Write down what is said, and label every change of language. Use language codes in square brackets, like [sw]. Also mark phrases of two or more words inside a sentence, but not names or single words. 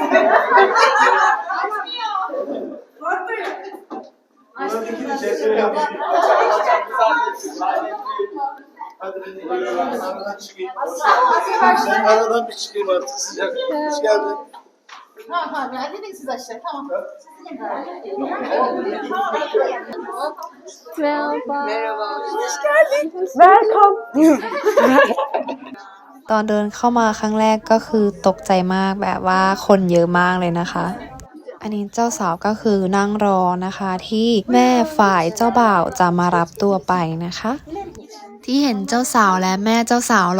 [tr] Sen aradan bir çıkayım artık sıcak. Hoş geldin. Tamam, hadi siz aşağı, tamam. Merhaba. Hoş geldin. [en] Welcome. [th] ตอนเดินเข้ามาครั้งแรกก็คือตกใจมากแบบว่าคนเยอะมากเลยนะคะอันนี้เจ้าสาวก็คือนั่งรอนะคะที่แม่ฝ่ายเจ้าบ่าวจะมารับตัวไปนะคะ ที่เห็นเจ้าสาวและแม่เจ้าสาว